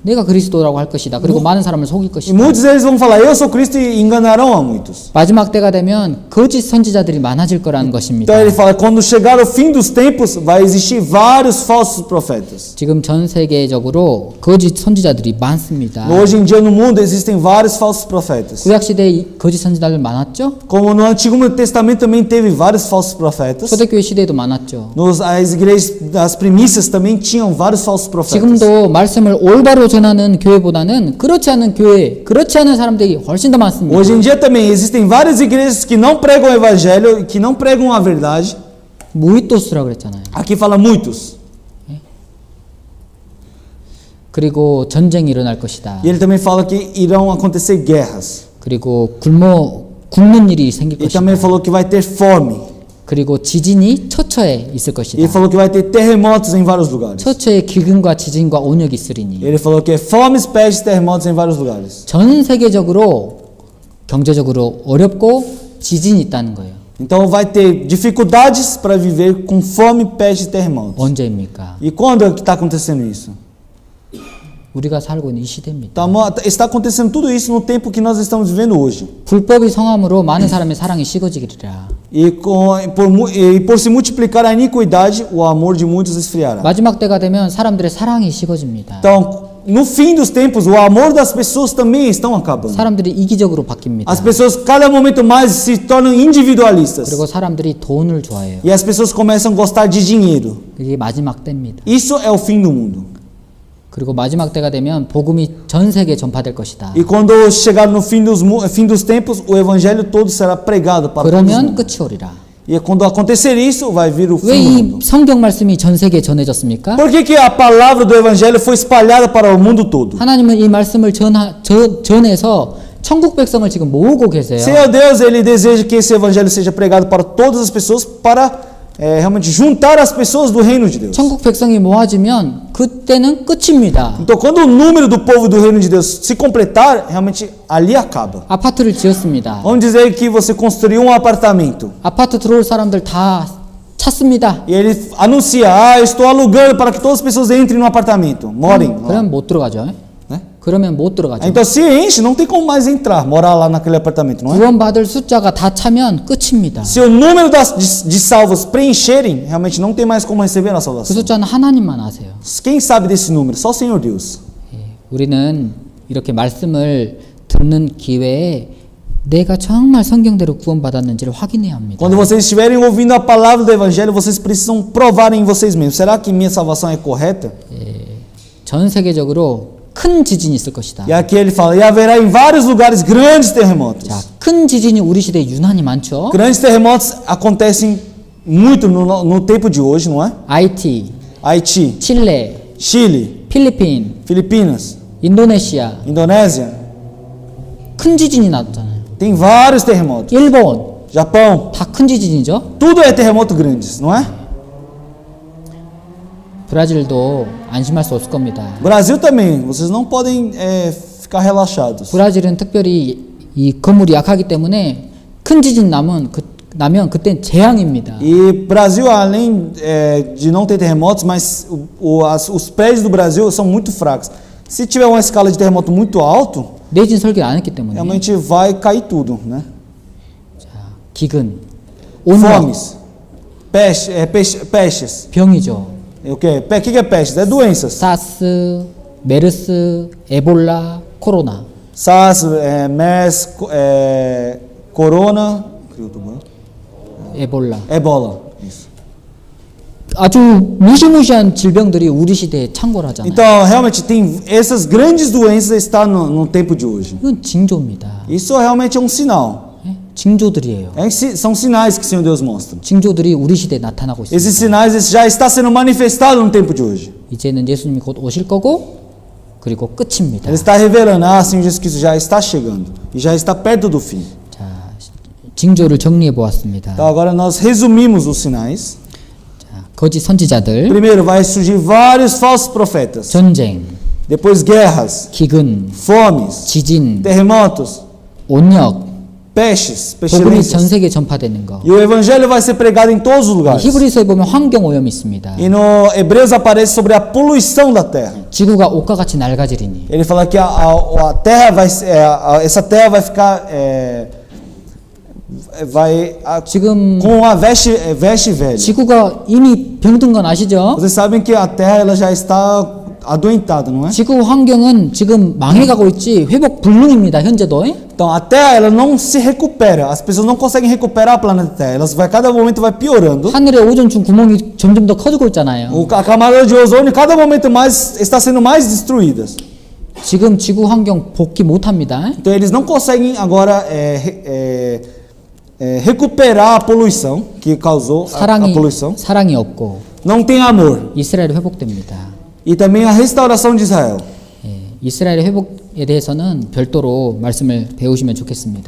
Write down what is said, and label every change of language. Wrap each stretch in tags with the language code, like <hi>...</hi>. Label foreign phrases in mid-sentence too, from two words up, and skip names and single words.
<ko>내가 그리스도라고 할 것이다. 그리고 많은 사람을 속일</ko> <pt>E</pt> <ko>것이다.</ko> <pt>muitos deles vão falar, eu sou Cristo e enganarão a muitos.</pt> <ko>마지막 때가 되면 거짓 선지자들이 많아질 거라는 것입니다.</ko> <pt>Então ele fala, quando chegar o fim dos tempos, vai existir vários falsos profetas.</pt> <ko>지금 전 세계적으로 거짓 선지자들이 많습니다.</ko> <pt>Hoje em dia no mundo existem vários falsos profetas.</pt> <ko>구약 시대에 거짓 선지자들 많았죠?</ko> <pt>Como no Antigo Testamento também teve vários falsos profetas.</pt> <ko>초대교회 시대에도 많았죠.</ko> <pt>As igrejas, as primícias também tinham vários falsos profetas.</pt> <ko>지금도 말씀을 올바로 전하는 교회보다는 그렇지 않은 교회, 그렇지 않은 사람들이 훨씬 더 많습니다.</ko> <pt>Hoje em dia também existem várias igrejas que não pregam o evangelho, que não pregam a verdade.</pt> <ko>무이토스라고 그랬잖아요.</ko> <pt>Aqui fala muitos.</pt> <ko>그리고 전쟁이 일어날 것이다.</ko> <pt>E ele também fala que irão acontecer guerras.</pt> <ko>그리고 굶는 일이 생길</ko> <pt>Ele</pt> <ko>것이다.</ko> <pt>também falou que vai ter fome.</pt> <ko>그리고 지진이 처처에 있을 것이다.</ko> <pt>Ele falou que vai ter terremotos em vários lugares.</pt> <ko>처처에 기근과 지진과 온역이 있으리니.</ko> <pt>Ele falou que é fomes, pestes, terremotos em vários lugares.</pt> <ko>전 세계적으로 경제적으로 어렵고 지진이 있다는 거예요.</ko> <pt>Então vai ter dificuldades para viver com fome, peste e terremotos.</pt> <ko>언제입니까?</ko> <pt>E quando é que está acontecendo isso?</pt> <ko>우리가 살고 있는 이 시대입니다.</ko> <pt>Está acontecendo tudo isso no tempo que nós estamos vivendo hoje.</pt> <ko>불법이 성함으로 많은 사람의 사랑이 식어지리라.</ko> <pt>E por se multiplicar a iniquidade, o amor de muitos esfriará.</pt> <ko>마지막 때가 되면 사람들의 사랑이 식어집니다.</ko> <pt>Então, no fim dos tempos, o amor das pessoas também estão acabando.</pt> <ko>사람들이 이기적으로 바뀝니다.</ko> <pt>As pessoas, cada momento mais, se tornam individualistas.</pt> <ko>그리고 사람들이 돈을 좋아해요.</ko> <pt>E as pessoas começam a gostar de dinheiro.</pt> <ko>그게 마지막 때입니다.</ko> <pt>Isso é o fim do mundo.</pt> <ko>그리고 마지막 때가 되면 복음이 전 세계에 전파될 것이다.</ko> <pt>E quando chegar no fim dos tempos, o evangelho todo será pregado para todos.</pt> <ko>그러면 끝이 오리라.</ko> <pt>E quando acontecer isso, vai vir o</pt> <ko>왜</ko> <pt>fim do</pt> <ko>이</ko> <pt>mundo.</pt> <ko>성경 말씀이 전 세계에 전해졌습니까?</ko> <pt>Por que a palavra do evangelho foi espalhada para o mundo todo?</pt> <ko>하나님은 이 말씀을 전해서 천국 백성을 지금 모으고 계세요.</ko> <pt>Senhor Deus, ele deseja que esse evangelho seja pregado para todas as pessoas, para realmente juntar as pessoas do reino de Deus.</pt> <ko>천국 백성이 모아지면 그때는 끝입니다.</ko> <pt>Então, quando o número do povo do reino de Deus se completar, realmente ali acaba.</pt> <ko>아파트를 지었습니다.</ko> <pt>Vamos dizer que você construiu um apartamento.</pt> <ko>아파트 들어올 사람들 다 찾습니다.</ko> <pt>E ele anuncia, estou alugando para que todas as pessoas entrem no apartamento, morem. lá.</pt> <ko>그러면 못 들어가죠.</ko> <pt>Né?</pt> <ko>그러면 못 들어가죠.</ko> <pt>Então, se enche, não tem como mais entrar, morar lá naquele apartamento, não é?</pt> <ko>구원받을 숫자가 다 차면 끝입니다.</ko> <pt>Se o número de salvos preencherem, realmente não tem mais como receber a</pt> <ko>그</ko> <pt>salvação.</pt> <ko>숫자는 하나님만 아세요.</ko> <pt>Quem sabe desse número? Só o Senhor Deus.</pt> <ko>우리는 이렇게 말씀을 듣는 기회에 내가 정말 성경대로 구원받았는지를 확인해야 합니다.</ko> <pt>Quando vocês estiverem ouvindo a palavra do Evangelho, vocês precisam provar em vocês mesmos. Será que minha salvação é correta?</pt> <ko>전 세계적으로 큰 지진이 있을 것이다.</ko> <pt>E aqui ele fala, e haverá em vários lugares grandes terremotos.</pt> <ko>자, 큰 지진이 우리 시대에 유난히 많죠.</ko> <pt>Grandes terremotos acontecem muito no tempo de hoje, não é?</pt> <ko>하이티,</ko> <pt>Haiti,</pt> <ko>칠레,</ko> <pt>Chile,</pt> <ko>필리핀,</ko> <pt>Filipinas,</pt> <ko>인도네시아</ko> <pt>Indonésia.</pt> <ko>큰 지진이 났잖아요.</ko> <pt>Tem vários terremotos.</pt> <ko>일본</ko> <pt>Japão.</pt> <ko>다 큰 지진이죠.</ko> <pt>Tudo é terremoto grandes, não é?</pt> <ko>브라질도 안심할 수 없을 겁니다.</ko> <pt>Brasil também. Vocês não podem ficar relaxados.</pt> <ko>브라질은 특별히 이 건물이 약하기 때문에 큰 지진 나면 그땐 재앙입니다.</ko> <pt>E Brasil, além de não ter terremotos, mas os prédios do Brasil são muito fracos. Se tiver uma escala de terremoto muito alto,</pt> <ko>내진 설계를 안 했기 때문에.</ko> <pt>realmente vai cair tudo, né?</pt> <ko>기근, 온열,</ko> <pt>Fomes, pestes.</pt> <ko>병이죠.</ko> <pt>O que é pestes? É doenças.</pt> <ko>사스, 메르스, 에볼라, 코로나.</ko> <pt>SARS, MERS, Corona,</pt> <ko>에볼라.</ko> <pt>Ebola. Isso.</pt> <ko>아주 무시무시한 질병들이 우리 시대에 창궐하잖아요.</ko> <pt>Então, realmente, tem essas grandes doenças estão no tempo de hoje.</pt> <ko>이건 징조입니다.</ko> <pt>Isso realmente é um sinal.</pt> <ko>예? 징조들이에요.</ko> <pt>São sinais que o Senhor Deus mostra.</pt> <ko>징조들이 우리 시대에 나타나고 있습니다.</ko> <pt>Esses sinais já está sendo manifestado no tempo de hoje.</pt> <ko>이제는 예수님이 곧 오실 거고 그리고 끝입니다.</ko> <pt>Ele está revelando, Senhor Jesus Cristo já está chegando e já está perto do fim.</pt> <ko>자, 징조를 정리해 보았습니다.</ko> <pt>Então, agora nós resumimos os sinais.</pt> <ko>자, 거짓 선지자들,</ko> <pt>Primeiro, vai surgir vários falsos profetas.</pt> <ko>전쟁,</ko> <pt>Depois, guerras,</pt> <ko>기근,</ko> <pt>fomes,</pt> <ko>지진,</ko> <pt>terremotos,</pt> <ko>온역,</ko> <pt>pestes,</pt> <ko>복음이 전</ko> <pt>pestilências.</pt> <ko>세계에 전파되는 거.</ko> <pt>E o evangelho vai ser pregado em todos os lugares.</pt> <ko>히브리서에 보면 환경 오염이 있습니다.</ko> <pt>E no Hebreus aparece sobre a poluição da terra.</pt> <ko>지구가 옷과 같이 낡아지리니.</ko> <pt>Ele fala que a terra vai, essa terra vai ficar</pt> <ko>지금</ko> <pt>com a veste velha.</pt> <ko>지구가 이미 병든 건 아시죠?</ko> <pt>Vocês sabem que a terra ela já está adoentada, não é?</pt> <ko>지구 환경은 지금 망해가고 있지 회복 불능입니다. 현재도.</ko> <pt>Então a terra ela não se recupera. As pessoas não conseguem recuperar o planeta Terra. Elas vai cada momento vai piorando.</pt> <ko>하늘의 오존층 구멍이 점점 더 커지고 있잖아요.</ko> <pt>A camada de ozônio cada momento mais está sendo mais destruídas.</pt> <ko>지금 지구 환경 복귀 못합니다.</ko> <pt>Então eles não conseguem agora recuperar a poluição que causou a poluição.</pt> <ko>사랑이 없고</ko> <pt>Não tem amor.</pt> <ko>이스라엘이 회복됩니다.</ko> <pt>E também a restauração de Israel.</pt> <ko>이스라엘의 회복에 대해서는 별도로 말씀을 배우시면 좋겠습니다.</ko>